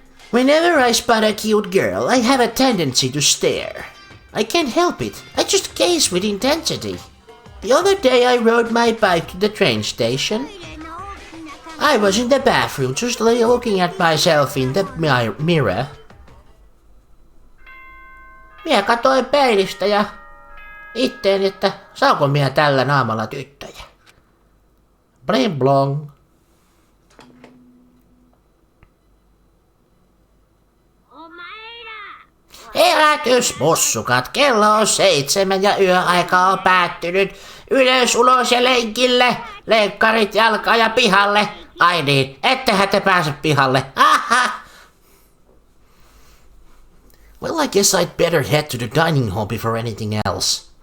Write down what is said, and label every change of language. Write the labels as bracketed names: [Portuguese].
[English] Whenever I spot a cute girl, I have a tendency to stare. I can't help it. I just gaze with intensity. The other day I rode my bike to the train station. I was in the bathroom just looking at myself in the mirror. [Finnish] Minä katsoin peilistä ja itteeni, että saanko minä tällä naamalla tyttöjä. Bling blong. Herätys, mussukat, kello on 7 ja yöaika on päättynyt. Ylös, ulos ja lenkille. Lenkkarit jalkaan ja pihalle. Ai niin, ettehän te pääse pihalle. Aha! [English] Well, I guess I'd better head to the dining hall before anything else.